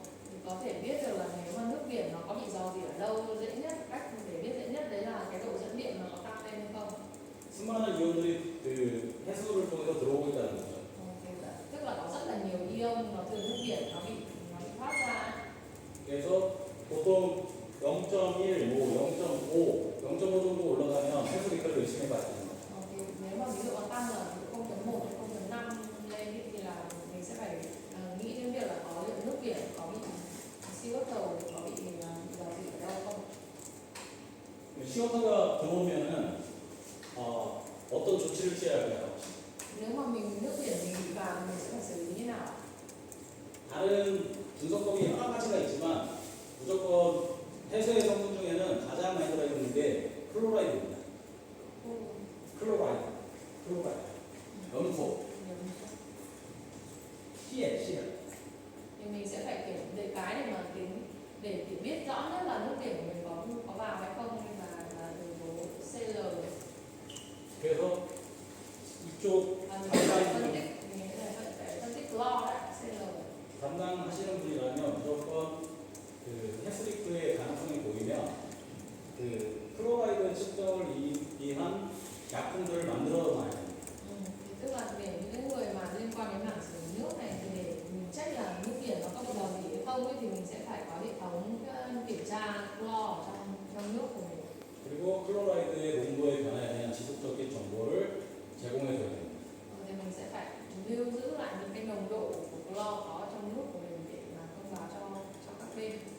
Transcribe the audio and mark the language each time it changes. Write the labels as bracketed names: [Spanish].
[Vietnamese] Thì có thể biết được là nếu mà nước biển nó có bị rò rỉ ở đâu, dễ nhất cách để biết dễ nhất đấy là cái độ dẫn điện nó có tăng lên hay không. [Korean] 수많은 이온들이 그 해수를 통해서 들어오고 있다는 거죠. [Vietnamese] Tức là có rất là nhiều ion nó từ nước biển nó bị thoát ra. [Korean] 그래서 보통 0.1, 0.5, 0.5 정도 올라가면 해수리크를 의심해 봐야 됩니다. [Vietnamese] Thì nếu mà ví dụ nó tăng ở 0.1 hay 0.5 lên thì là mình sẽ phải nghĩ đến việc là có lượng nước biển có bị siêu tàu có bị rò rỉ ở đâu không. [Korean] 시워터가 들어오면은 어떤 조치를 취해야 할까요? [Vietnamese] Nếu mà nước biển mình bị vào thì mình sẽ phải xử lý như nào? [Korean] 다른 분석법이 여러 가지가 있지만 무조건 해수의 성분 중에는 가장 많이 들어있는 게 클로라이드입니다. 클로라이드, 염소, CL. [Vietnamese] Thì mình sẽ phải kiểm để cái để mà tính để biết rõ nhất là nước biển của mình có vào hay không, hay là yếu tố CL. [Korean] 그래서 이쪽 [Vietnamese] Và mình phải phân tích, mình phải phân tích clo đấy, CL. [Korean] 담당하시는 분이라면 무조건 그 해스리크의 가능성이 보이면 그 클로라이드 측정을 위한 약품들을 만들어 놔야 됩니다. [Vietnamese] Thì tức là để những người mà liên quan đến mảng xử lý nước này thì để mình check là nước biển nó có bị rò rỉ hay không ấy, thì mình sẽ phải có hệ thống kiểm tra clo trong nước của mình. [Korean] 그리고 클로라이드의 농도의 변화에 대한 지속적인 정보를 제공해 줘야 됩니다. [Vietnamese] Thì mình sẽ phải lưu giữ lại những cái nồng độ của clo có trong nước của mình để mà thông báo cho các bên.